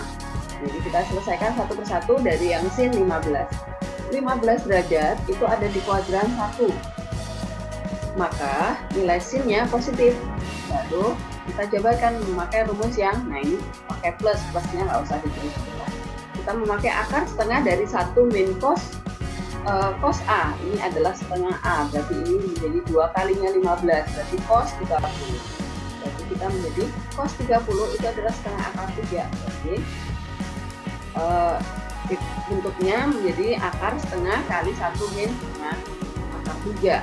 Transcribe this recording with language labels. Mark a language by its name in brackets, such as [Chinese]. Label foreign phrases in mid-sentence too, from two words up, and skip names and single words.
[Indonesian] Jadi kita selesaikan satu persatu dari yang sin 15. 15 derajat itu ada di kuadran 1. Maka nilai sinnya positif. Lalu kita cobakan memakai rumus yang, nah ini pakai plus, plusnya nggak usah ditulis dulu. Kita memakai akar setengah dari 1 min cos A. Ini adalah setengah A, berarti ini menjadi 2 kalinya 15, berarti cos 30. Berarti kita menjadi cos 30 itu adalah setengah akar 3. Berarti bentuknya menjadi akar setengah kali 1 min setengah akar 3.